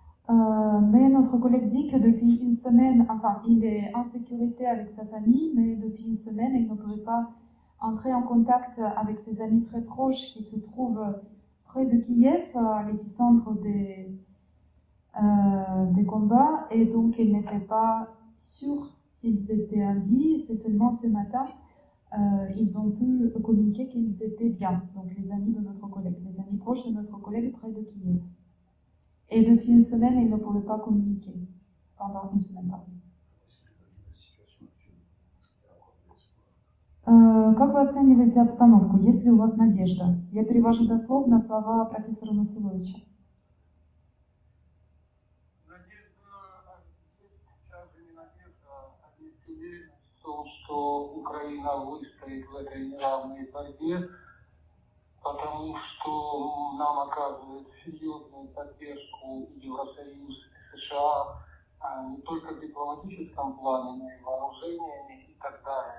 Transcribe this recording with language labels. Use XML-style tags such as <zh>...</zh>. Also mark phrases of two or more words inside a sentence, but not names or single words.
<fr>Mais notre collègue dit que depuis une semaine, enfin, il est en sécurité avec sa famille, mais depuis une semaine, il ne pourrait pas entrer en contact avec ses amis très proches qui se trouvent près de Kiev, à l'épicentre des combats, et donc il n'était pas sûr s'ils étaient en vie. C'est seulement ce matin, ils ont pu communiquer qu'ils étaient bien, donc les amis de notre collègue, les amis proches de notre collègue près de Kiev. Et depuis une semaine, ils ne pouvaient pas communiquer. Pendant une semaine, pardon.</fr> <ru>Как вы оцениваете обстановку? Есть ли у вас надежда? Я перевожу дословно слова профессора Насуловича. Что Украина выстоит в этой неравной борьбе, потому что нам оказывает серьезную поддержку Евросоюз и США не только в дипломатическом плане, но и вооружениями и так далее.</ru>